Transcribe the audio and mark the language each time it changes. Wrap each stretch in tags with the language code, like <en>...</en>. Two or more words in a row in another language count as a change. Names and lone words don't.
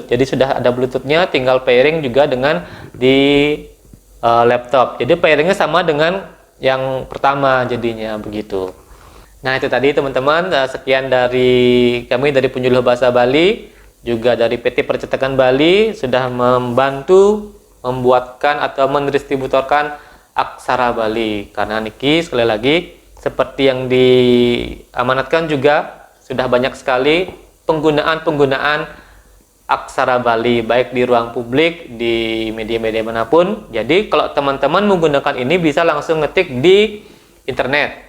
<id>Jadi sudah ada Bluetooth-nya, tinggal pairing juga dengan di laptop. Jadi pairingnya sama dengan yang pertama jadinya begitu. Nah, itu tadi teman-teman, sekian dari kami dari Penyuluh Bahasa Bali, juga dari PT Percetakan Bali sudah membantu membuatkan atau mendistributorkan aksara Bali. Karena niki sekali lagi seperti yang diamanatkan juga sudah banyak sekali penggunaan aksara Bali baik di ruang publik, di media-media manapun. Jadi kalau teman-teman menggunakan ini bisa langsung ngetik di internet.</id>